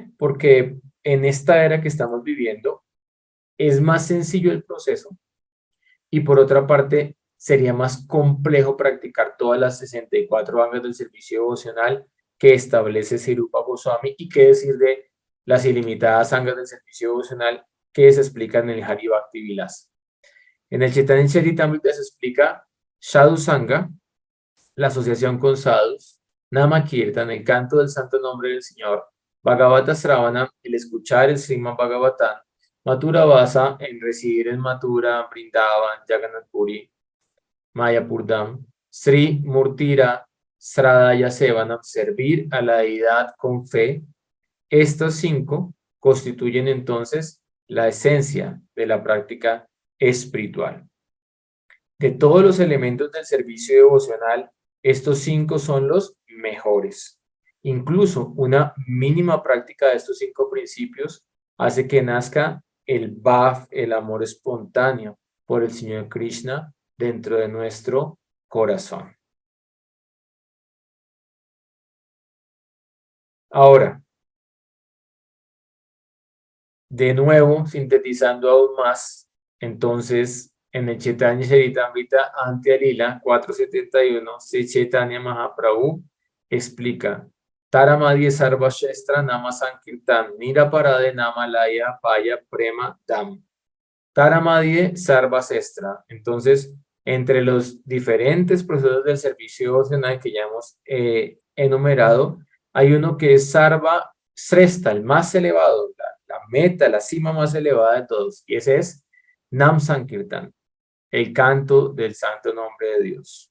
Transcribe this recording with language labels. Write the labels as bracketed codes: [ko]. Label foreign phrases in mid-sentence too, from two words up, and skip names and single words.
[es] Porque en esta era que estamos viviendo es más sencillo el proceso y por otra parte sería más complejo practicar todas las 64 angas del servicio devocional que establece Sirupa Goswami y qué decir de las ilimitadas angas del servicio devocional que se explican en el Hari Bhakti Vilas. En el Chaitanya Charitamrita se explica [sa] Sadhu Sangha, [es] la asociación con sadhus, [sa] Nama Kirtan, [es] el canto del santo nombre del Señor, [sa] Bhagavata Sravana, [es] el escuchar el Srimad Bhagavatam, [sa] Mathura Vasa, [es] en recibir el Mathura, Vrindavan, Jagannath Puri, Mayapurdam, [sa] Sri Murtira, Sradaya Sevanam, [es] servir a la deidad con fe. Estos 5 constituyen entonces la esencia de la práctica espiritual. De todos los elementos del servicio devocional, estos 5 son los mejores. Incluso una mínima práctica de estos 5 principios hace que nazca el bhav, el amor espontáneo por el Señor Krishna dentro de nuestro corazón. Ahora, de nuevo, sintetizando aún más, entonces, en el Chaitanya Charitamrita ante Alila 471, Sri Chaitanya Mahaprabhu explica [sa] Taramadhye Sarva Shestra Nama Sankirtan Nira Parade Nama Laya Paya Prema Dam. [es] Taramadhye Sarva Shestra. Entonces, entre los diferentes procesos del servicio devocional que ya hemos enumerado, hay uno que es [sa] Sarva Sresta, [es] el más elevado, la meta, la cima más elevada de todos, y ese es [sa] Nam Sankirtan, [es] el canto del santo nombre de Dios.